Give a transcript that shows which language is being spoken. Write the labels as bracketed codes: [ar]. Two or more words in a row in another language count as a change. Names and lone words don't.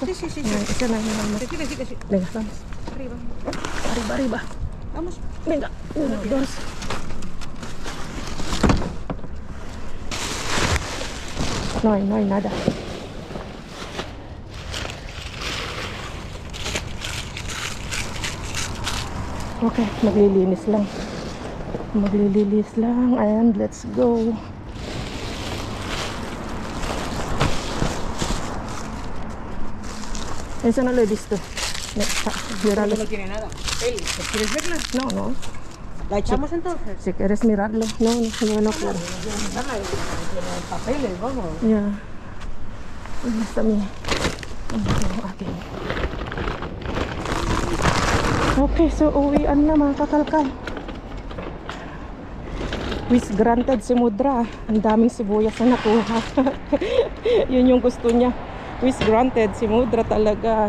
[es] Sí. Esa es la más. Sí. Venga, vamos. Arriba. Arriba. Vamos. Venga, 1, 2. No hay nada. [tl] Okay, maglilinis lang [en] and let's go. [es] Eso no lo he visto. Míralo. No tiene nada. Eli, ¿quieres verla? No. ¿La echamos entonces? Si quieres mirarlo. No, yo no quiero. Tiene papeles, vamos. Ya. ¿Dónde está mi? Aquí. [tl] Okay, so uwian na mga kakalkal. [en] Wish granted [tl] si Mudra. Ang daming sibuyas na nakuha. Yun yung gusto niya. [en] Wish granted [tl] si Mudra talaga.